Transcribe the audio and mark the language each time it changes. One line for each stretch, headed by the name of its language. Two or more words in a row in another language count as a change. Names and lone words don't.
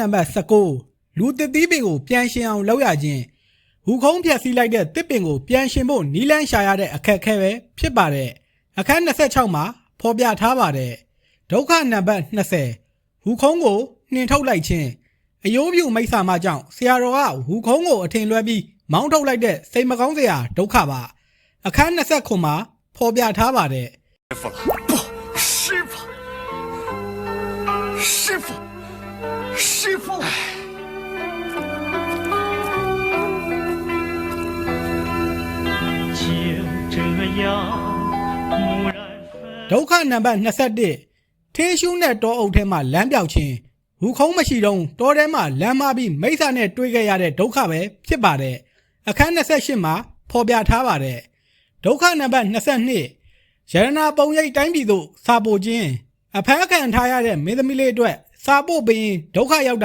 Burmese: ပါတ်19လူတတိပင်ကိုပြန်ရှင်အောင်လုပ်ရခြင်းဟူခုံးဖြတ်စည်းလိုက်တဲ့တစ်ပင်ကိုပြန်ရှင်ဖို့နီးလန်းရှာရတဲ့အခက်အခဲပဲဖြစ်ပါတယ်အခန်း26မှာဖော်ပြထားပါတယ်ဒုက္ခနံပါတ်20ဟူခုံးကိုနှင်ထုတ်လိုက်ခြင်းအယိုးပြူမိစ္ဆာမကြောင့်ဆရာတော်ကဟူခုံးကိုအထင်လွဲပြီးမောင်းထုတ်လိုက်တဲ့စိတ်မကောင်းစရာဒုက္ခပါအခန်း29မှာဖော်ပြထားပါတယ်
Chinese: 师傅，师傅。就这样蓦然分。
Burmese: ဒုက္ခနံပါတ်21ထင်းရှုနဲ့တောအုပ်ထဲမှာလမ်းပြောက်ခြင်းဝူခုံးမရှိတော့တောထဲမှာလမ်းမပြီးမိစ္ဆာနဲ့တွေ့ခဲ့ရတဲ့ဒုက္ခပဲဖြစ်ပါတယ်အခန်း28မှာဖော်ပြထား ပါတယ်ဒုက္ခနံပါတ်22ရတနာပုံရိပ်တိုင်းပြည်သို့စာပို့ခြင်းအဖမ်းခံထားရတဲ့မင်းသမီးလေးအတွက်စာပို့ပြီးဒုက္ခရောက်